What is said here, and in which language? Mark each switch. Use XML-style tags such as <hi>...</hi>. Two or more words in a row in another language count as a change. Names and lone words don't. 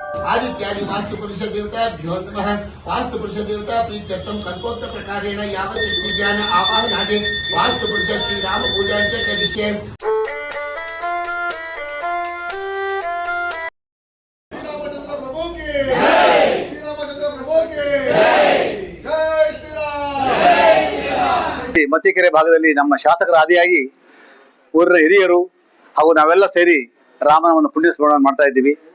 <sa>आदित्यादि वास्तुपुरुष देवताभ्यो नमः। वास्तुपुरुष देवता प्रीत्यर्थम कल्पोक्त प्रकारेण यावत् विज्ञान आवाहनादि वास्तुपुरुष श्री राम पूजा च करिष्ये।</sa> <kn>ಮತ್ತಿಕೆರೆ ಭಾಗದಲ್ಲಿ ನಮ್ಮ ಶಾಸಕರ ಆದಿಯಾಗಿ ಊರಿನ ಹಿರಿಯರು ಹಾಗೂ ನಾವೆಲ್ಲ ಸೇರಿ ರಾಮನ ಒಂದು ಪುಣ್ಯ ಸ್ಮರಣೆ ಮಾಡ್ತಾ ಇದ್ದೀವಿ.</kn>